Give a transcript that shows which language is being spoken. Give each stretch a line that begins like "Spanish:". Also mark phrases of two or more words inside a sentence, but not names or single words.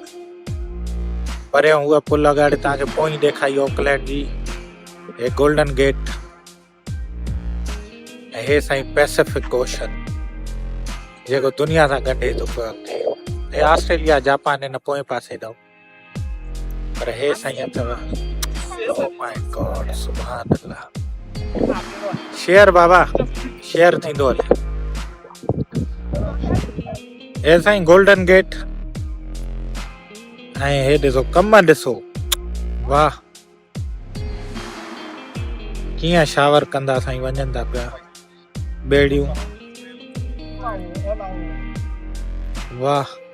Sindhi: परियां उहा पुल अगाड़े तव्हांखे पोइ ॾेखाई ऑकलैंड जी, हे गोल्डन गेट। ऐं हे साईं पैसिफिक ओशन जेको दुनिया सां ॻंढे थो पियो। हे ऑस्ट्रेलिया जापान हिन पोएं पासे ॾांहुं, पर हे साईं अथव।
English: Oh my God,
Arabic: سبحان الله.
Sindhi: शेयर बाबा, शेयर थींदो हले। हे साईं गोल्डन गेट। ऐं हे ॾिसो कम ॾिसो, वाह कीअं शावर कंदा साईं वञनि था पिया ॿेड़ियूं, वाह।